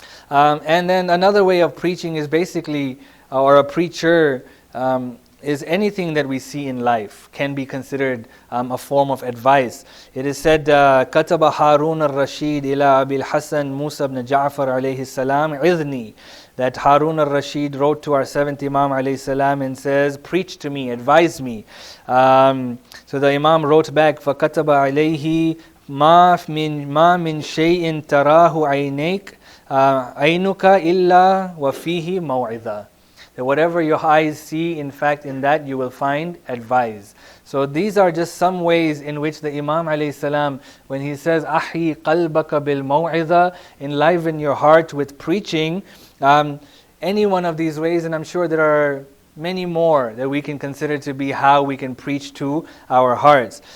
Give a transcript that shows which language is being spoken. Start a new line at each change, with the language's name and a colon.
English: And then another way of preaching is basically, or a preacher, is anything that we see in life can be considered a form of advice. It is said,
Arabic: كتب هارون الرشيد إلى أبي الحسن موسى بن جعفر عليه السلام عظني,
English: that Harun al-Rashid wrote to our seventh Imam alayhi salam and says, preach to me, advise me. So the Imam wrote back,
Arabic: فَكَتَبَ عَلَيْهِ مَا مِنْ شَيْءٍ تَرَاهُ عَيْنُكَ إِلَّا وَفِيهِ مَوْعِظَةٌ.
English: That whatever your eyes see, in fact, in that you will find advice. So these are just some ways in which the Imam alayhi salam, when he says,
Arabic: أَحْيِ قَلْبَكَ بِالْمَوْعِظَةِ,
English: enliven your heart with preaching, any one of these ways, and I'm sure there are many more that we can consider to be how we can preach to our hearts.